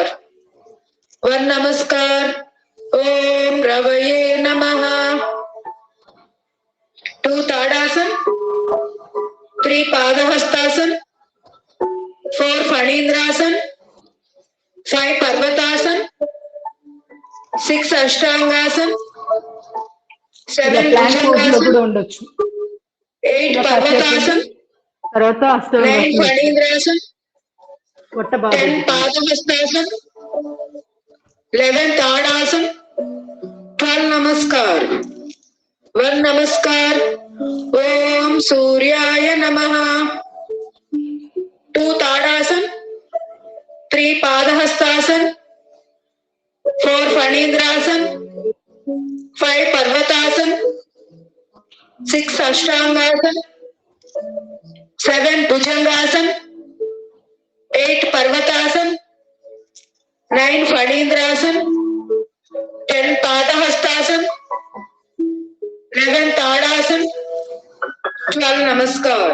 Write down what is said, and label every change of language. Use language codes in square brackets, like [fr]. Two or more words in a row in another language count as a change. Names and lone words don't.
[sa] 1 नमस्कार. ओम रवये नमः. 2 ताड़ासन, 3 पादहस्तासन, 4 फणींद्रासन, 5 पर्वतासन, 6 अष्टांगासन, 7 [en] plank pose [te] లో కూడా ఉండొచ్చు. [sa] 8 पर्वतासन, [te] తర్వాత [sa] 9 फणींद्रासन, [te] పొట్ట బాగా [sa] 10 पादहस्तासन, 11 ताड़ासन, 12 नमस्कार. 1 नमस्कार. ओम सूर्याय नमः. 2 ताड़ासन, 3 पादहस्तासन, 4 फणींद्रासन, 5 पर्वतासन, 6 अष्टांगासन, 7 भुजंगासन, 8 पर्वतासन, 9 फणींद्रासन, 10 पादहस्तासन, 11 ताड़ासन, 12 नमस्कार.